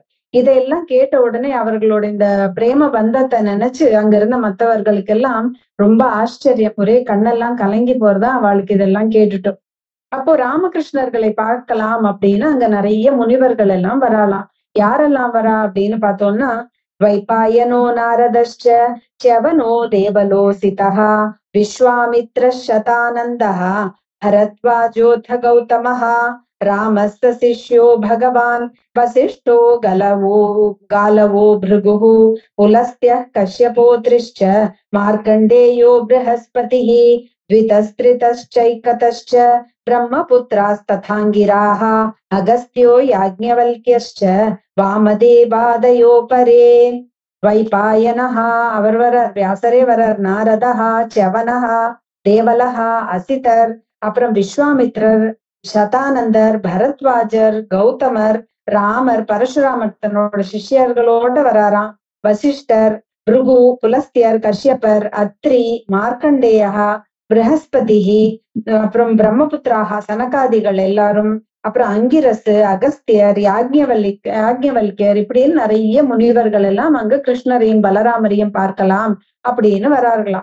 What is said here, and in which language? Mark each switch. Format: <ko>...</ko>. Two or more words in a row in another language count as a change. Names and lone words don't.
<ta>இதையெல்லாம் கேட்ட உடனே அவர்களோட இந்த பிரேம பந்தத்தை நினைச்சு அங்க இருந்த மற்றவர்களுக்கெல்லாம் ரொம்ப ஆச்சரியம், ஒரே கண்ணெல்லாம் கலங்கி போறதா அவளுக்கு இதெல்லாம் கேட்டுட்டோம். அப்போ ராமகிருஷ்ணர்களை பார்க்கலாம் அப்படின்னு அங்க நிறைய முனிவர்கள் எல்லாம் வராலாம். யாரெல்லாம் வரா அப்படின்னு பார்த்தோம்னா,</ta> <sa>वैपायनो नारदश्च च्यवनो देवलोसितः विश्वामित्र शतानन्दः भरद्वाजोऽथ गौतमः रामस्य शिष्यो भगवान् वसिष्ठो गालवो भृगुः पुलस्त्यः कश्यपोत्रिश्च मार्कण्डेयो बृहस्पतिः द्वितस्त्रितश्चैकतश्च ब्रह्मपुत्रास्तथाङ्गिराः अगस्त्यो याज्ञवल्क्यश्च वामदेवादयो परे.</sa> <ta>வைபாயனஹ அவர் வரார், வியாசரே வரார், நாரதஹ, च्यवनः, தேவலஹ, அசிதர், அப்புறம் விஸ்வாமித்ரர், சதானந்தர், பரத்வாஜர், கௌதமர், ராமர், பரசுராமர் தன்னோட சிஷ்யர்களோட வராராம், வசிஷ்டர், பிருகு, புலஸ்தியர், கஷ்யப்பர், அத்ரி, மார்க்கண்டேயா, ப்ரஹஸ்பதி, அப்புறம் பிரம்மபுத்திராக சனகாதிகள் எல்லாரும், அப்புறம் அங்கிரசு, அகஸ்தியர், யாக்ஞவல்கியர், இப்படின்னு நிறைய முனிவர்கள் எல்லாம் அங்க கிருஷ்ணரையும் பலராமரையும் பார்க்கலாம் அப்படின்னு வரார்களாம்.</ta>